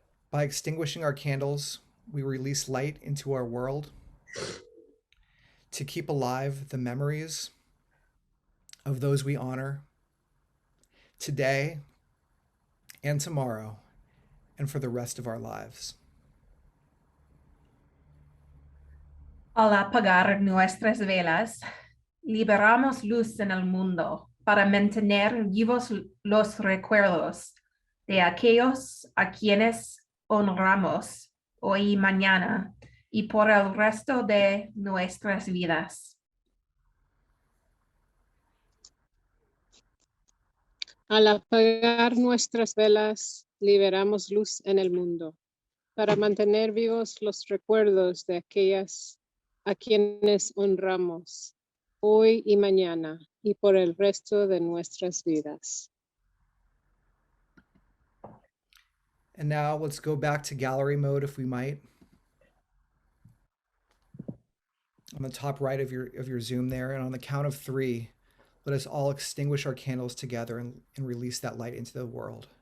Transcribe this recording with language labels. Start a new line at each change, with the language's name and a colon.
English: By extinguishing our candles, we release light into our world to keep alive the memories of those we honor today and tomorrow and for the rest of our lives.
Spanish: Al apagar nuestras velas, liberamos luz en el mundo para mantener vivos los recuerdos de aquellos a quienes honramos hoy y mañana y por el resto de nuestras vidas. Al apagar nuestras velas, liberamos luz en el mundo para mantener vivos los recuerdos de aquellas a quienes honramos hoy y mañana y por el resto de nuestras vidas.
English: And now let's go back to gallery mode if we might. On the top right of your Zoom there, and on the count of 3, let us all extinguish our candles together and release that light into the world.